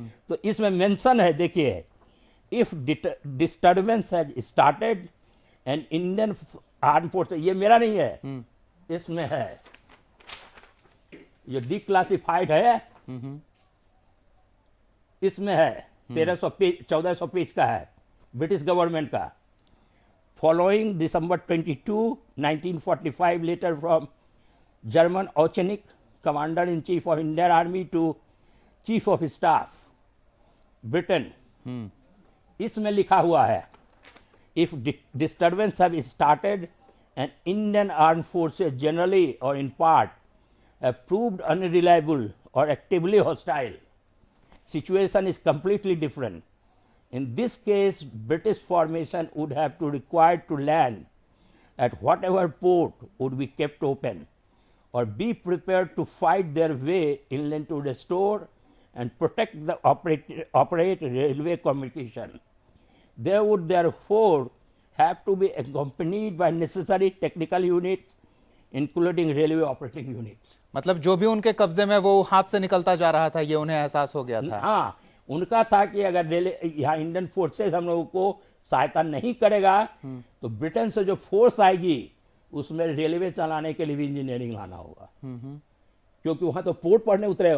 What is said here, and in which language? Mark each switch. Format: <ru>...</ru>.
<hi>तो इसमें मेंशन है, देखिए,</hi> <en>if disturbance has started and Indian arm force,</en> <hi>ये मेरा नहीं है, इसमें है, ये डिक्लासिफाइड है, इसमें है 1400 पेज का है, ब्रिटिश गवर्नमेंट का।</hi> <en>following December 22, 1945 letter from German औचनिक commander in chief of Indian army to chief of staff Britain,</en> <hi>इसमें लिखा हुआ है,</hi> <en>if disturbance have started and Indian armed forces generally or in part have proved unreliable or actively hostile, situation is completely different. In this case, British formation would have to require to land at whatever port would be kept open or be prepared to fight their way inland to restore and protect the operate railway communication. They would therefore have to be accompanied by necessary technical units, including railway operating units.</en> <hi>मतलब जो भी उनके कब्जे में वो हाथ से निकलता जा रहा था, ये उन्हें एहसास हो गया था। हाँ, उनका था कि अगर यहाँ इंडियन फोर्सेस हम लोगों को सहायता नहीं करेगा तो ब्रिटेन से जो फोर्स आएगी उसमें रेलवे चलाने के लिए भी इंजीनियरिंग लाना होगा, क्योंकि वहां तो पोर्ट पढ़ने उतरेगा।</hi>